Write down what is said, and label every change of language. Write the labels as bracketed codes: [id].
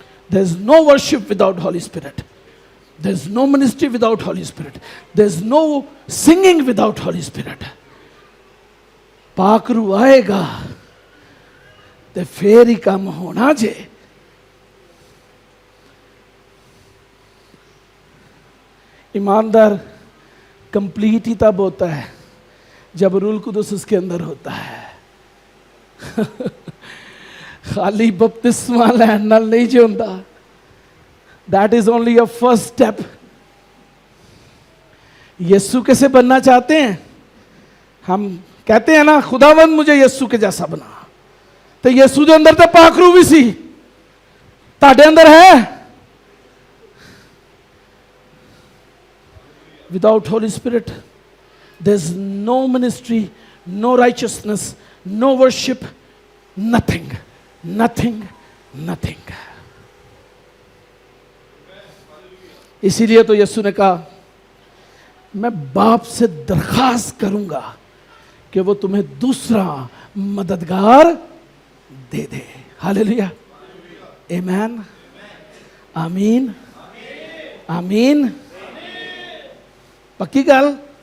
[en] There is no worship without Holy Spirit. There is no ministry without Holy Spirit. There is no singing without Holy Spirit. [pa] पाखरू आएगा तो फिर ही काम होना जे। [hi] ईमानदार complete ही तब होता है जब रूल कुदस उसके अंदर होता है। [pa] खाली बपतिस्मा लैन नाल नहीं जो होता। [en] That is only a first step. [hi] यीशु कैसे बनना चाहते हैं? हम कहते हैं ना, खुदावंद मुझे यीशु के जैसा बना। [pa] तो यीशु के अंदर तो पाखरू भी सी, ताड़े अंदर है। [en] Without Holy Spirit, there's no ministry, no righteousness, no worship, nothing, nothing, nothing. [hi] इसीलिए तो यीशु ने कहा, मैं बाप से दरखास्त करूंगा कि वो तुम्हें दूसरा मददगार दे दे। हालेलुया, आमीन, आमीन। आमीन। [pa] पक्की गल?